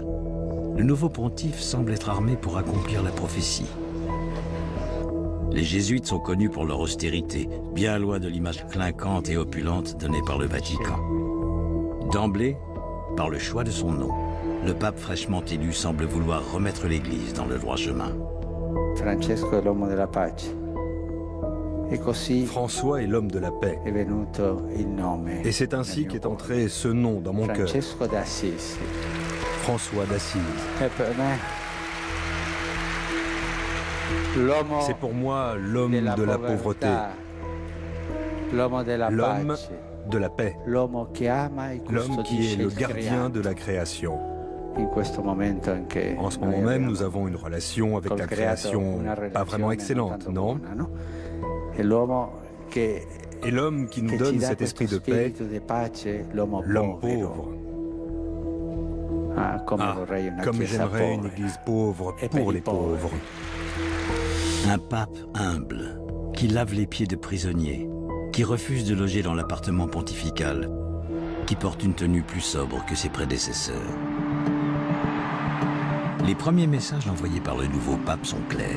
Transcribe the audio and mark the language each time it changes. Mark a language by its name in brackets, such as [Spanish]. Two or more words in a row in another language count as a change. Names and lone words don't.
[French] Le nouveau pontife semble être armé pour accomplir la prophétie. Les jésuites sont connus pour leur austérité, bien loin de l'image clinquante et opulente donnée par le Vatican. D'emblée, par le choix de son nom, le pape fraîchement élu semble vouloir remettre l'Église dans le droit chemin. [Italian] Francesco è l'uomo della pace. E così [French] François est l'homme de la paix. [Italian] è venuto il nome. [French] Et c'est ainsi qu'est entré ce nom dans mon cœur. Francesco d'Assisi. François d'Assise. [Italian] E per me l'uomo [French] C'est pour moi l'homme de la pauvreté, [Italian] l'uomo della [French] l'homme [Italian] pace, [French] de la paix, [Italian] l'uomo che ama e [French] l'homme qui est [Italian] custodisce [French] le [Italian] il [French] gardien de [Italian] creato. [French] la création. [Italian] In questo momento anche [French] En ce [Italian] noi [French] moment même, [Italian] abbiamo [French] nous avons une relation avec [Italian] col [French] la [Italian] creato [French] création [Italian] una [French] pas vraiment [Italian] relazione [French] excellente, [Italian] tanto [French] non? [Italian] buona, no? E l'uomo che [French] Et l'homme qui nous [Italian] ci [French] donne [Italian] dà [French] cet [Italian] questo [French] esprit de paix, [Italian] spirito di pace, l'uomo [French] l'homme [Italian] povero. [French] pauvre. [Italian] Ah, come vorrei una [French] Comme [Italian] chiesa [French] j'aimerais une [Italian] povera. [French] église pauvre [Italian] Et per [French] pour [Italian] i [French] les pauvres. Un pape humble, qui lave les pieds de prisonniers, qui refuse de loger dans l'appartement pontifical, qui porte une tenue plus sobre que ses prédécesseurs. Les premiers messages envoyés par le nouveau pape sont clairs.